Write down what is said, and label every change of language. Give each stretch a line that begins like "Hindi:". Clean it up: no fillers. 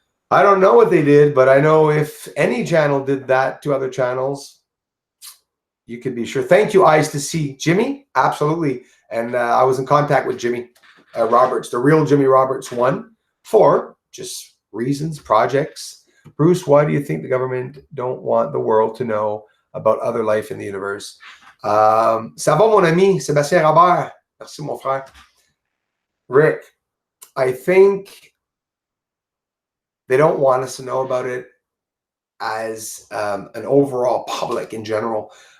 English: I don't know what they did, but I know if any channel did that to other channels, you could be sure. Thank you, Eyes to See. Jimmy, absolutely. And I was in contact with Jimmy Roberts, the real Jimmy Roberts one, for just reasons, projects. Bruce, why do you think the government don't want the world to know about other life in the universe?
French: Ça va, mon ami, Sébastien Robert. Merci, mon frère.
English: Rick, I think they don't want us to know about it as an overall public in general.